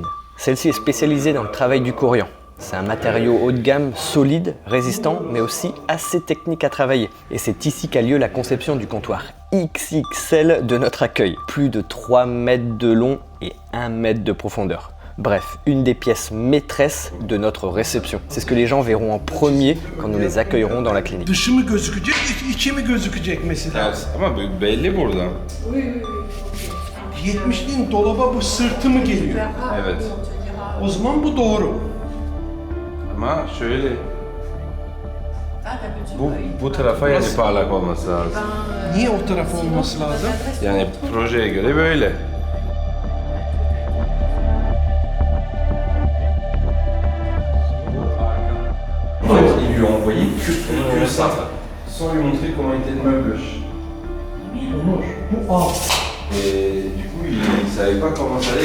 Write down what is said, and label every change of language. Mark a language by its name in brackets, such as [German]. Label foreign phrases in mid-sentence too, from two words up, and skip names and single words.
[French] Celle-ci est spécialisée dans le travail du corian. C'est un matériau haut de gamme, solide, résistant, mais aussi assez technique à travailler. Et c'est ici qu'a lieu la conception du comptoir XXL de notre accueil. Plus de 3 mètres de long et 1 mètre de profondeur. Bref, une des pièces maîtresses de notre réception. C'est ce que les gens verront en premier quand nous les accueillerons dans la clinique. [Turkish] Dışı mı gözükecek, içi mi gözükecek mesela? Ama belli burada. 70'liğin dolaba bu sırtı mı geliyor? Evet. O zaman bu doğru. Ama şöyle. Bu tarafa yani parlak olması lazım. Niye o taraf olması lazım? Yani projeye göre böyle. [French] En fait, ils lui ont envoyé que ça, sans lui montrer comment était le meuble. Et du coup, il ne savait pas comment ça allait.